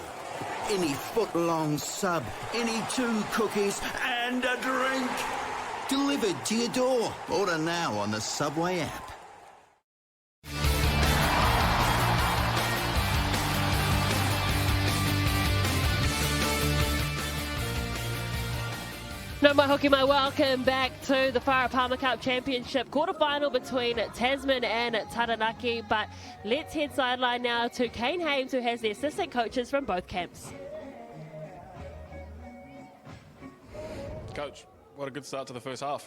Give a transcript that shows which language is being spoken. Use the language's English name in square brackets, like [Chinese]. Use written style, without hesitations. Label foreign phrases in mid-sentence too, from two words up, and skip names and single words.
[English] Any foot-long sub, any 2 cookies and a drink. Delivered to your door. Order now on the Subway app. [Māori] No mai hoki mai, [English] welcome back to the Farah Palmer Cup Championship quarterfinal between Tasman and Taranaki. But let's head sideline now to Kane Hames, who has the assistant coaches from both camps. Coach, what a good start to the first half.